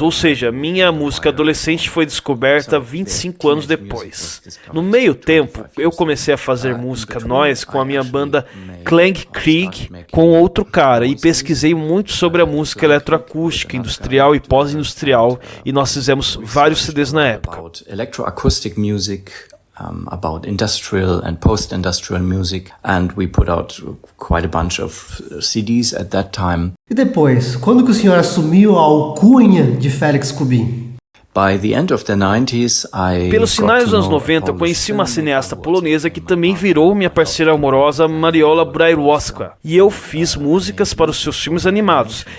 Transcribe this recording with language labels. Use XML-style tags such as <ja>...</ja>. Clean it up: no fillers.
<pt>Ou seja, minha música adolescente foi descoberta 25 anos depois. No meio tempo, eu comecei a fazer música noise com a minha banda Clang Krieg com outro cara e pesquisei muito sobre a música eletroacústica, industrial e pós-industrial, e nós fizemos vários CDs na época.</pt> <en>About electroacoustic music, about industrial and post-industrial music, and we put out quite a bunch of CDs at that time.</en> <pt>E depois, quando que o senhor assumiu a alcunha de Felix Kubin?</pt> <en>By the end of the 90s,</en> <pt>Pelos finais dos anos 90, eu conheci uma cineasta polonesa que também virou minha parceira amorosa, Mariola Brajłowska, e eu fiz músicas para os seus filmes animados.</pt>